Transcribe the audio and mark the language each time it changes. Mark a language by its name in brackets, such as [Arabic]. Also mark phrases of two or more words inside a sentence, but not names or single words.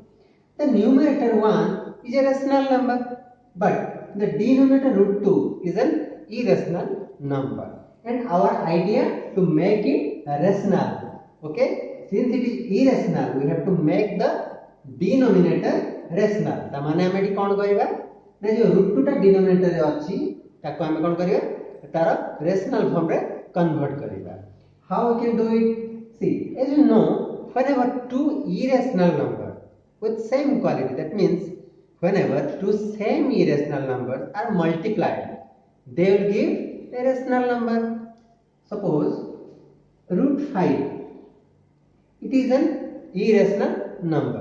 [English] The numerator 1 is a rational number, but the denominator root 2 is an irrational number, and our idea to make it rational. Okay, since it is irrational, we have to make the denominator rational. [Odia] ତା ମାନେ ହମ ଏଠି କଣ କରବା ନା ଯୋ ରୁଟ 2 ଟା ଡିନୋମିନେଟର ରେ ଅଛି ତାକୁ ହମ କଣ କରବା ତାର [English] rational form [Odia] ରେ କନଭର୍ଟ କରବା. [English] How we can do it? See, as you know, whenever two irrational number with same quality, that means whenever two same irrational numbers are multiplied, they will give a rational number. Suppose root 5, it is an irrational number.